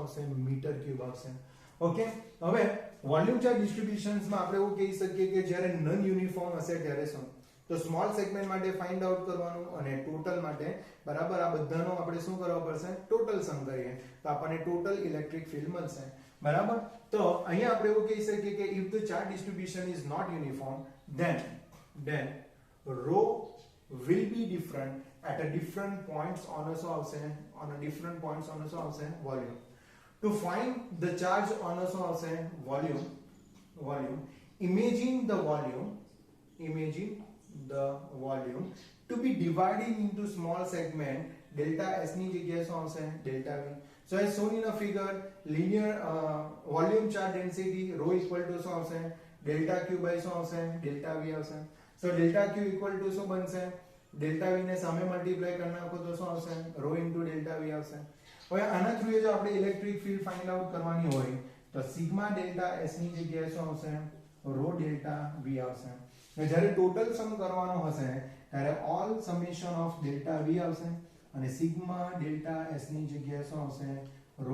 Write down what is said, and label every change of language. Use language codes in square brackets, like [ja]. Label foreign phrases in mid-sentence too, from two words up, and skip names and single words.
[gu] આવશે [en] meter cube [gu] આવશે ઓકે હવે [en] volume charge distributions [gu] માં આપણે એવું કહી શકીએ કે જ્યારે [en] non uniform [gu] હશે ત્યારે શું તો [en] small segment [gu] માટે [en] find out [gu] કરવાનું અને ટોટલ માટે બરાબર આ બધાનો આપણે શું કરવા પડશે [en] total sum [gu] કરીએ તો આપણને [en] total electric field [gu] મળશે બરાબર તો અહીંયા આપણે એવું કહી શકીએ કે [en] if the charge distribution is not uniform then rho will be different at a different points on a different points on a volume to find the charge on a volume imagine the volume to be divided into small segment delta S [gu] ની જગ્યાએ શું આવશે [en] delta V so as shown in a figure linear volume charge density rho equal to [gu] શું આવશે [en] delta Q by [gu] શું આવશે [en] delta V આવશે so delta Q equal to [gu] શું બનશે [en] delta V [gu] ને સામે મલ્ટીપ્લાય કરી નાખો તો શું આવશે [en] rho into delta V [gu] આવશે હવે આના થ્રુ જો આપણે [en] electric field find out [gu] કરવાની હોય તો [en] sigma delta S [gu] ની જગ્યાએ શું આવશે [en] rho delta V [gu] આવશે જ્યારે [en] total sum [gu] કરવાનો હશે ત્યારે [en] all summation of delta V [gu] આવશે અને [en] sigma delta S [gu] ની જગ્યાએ શું આવશે રો